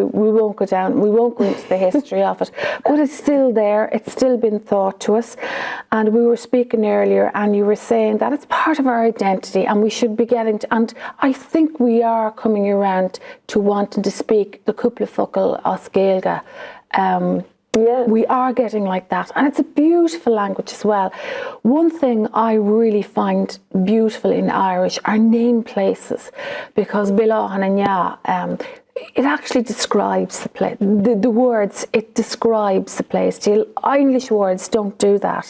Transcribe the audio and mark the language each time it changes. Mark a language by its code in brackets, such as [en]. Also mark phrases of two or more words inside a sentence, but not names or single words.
[en] We won't go into the history of it, but it's still there. It's still been taught to us. And we were speaking earlier, and you were saying that it's part of our identity, and we should be getting to, and I think we are coming around to wanting to speak the couple of [ga] focal as Gaeilge. [en] Yeah. We are getting like that, and it's a beautiful language as well. One thing I really find beautiful in Irish are name places, because Bilahan and Ya, it actually describes the place. The words, it describes the place. English words don't do that.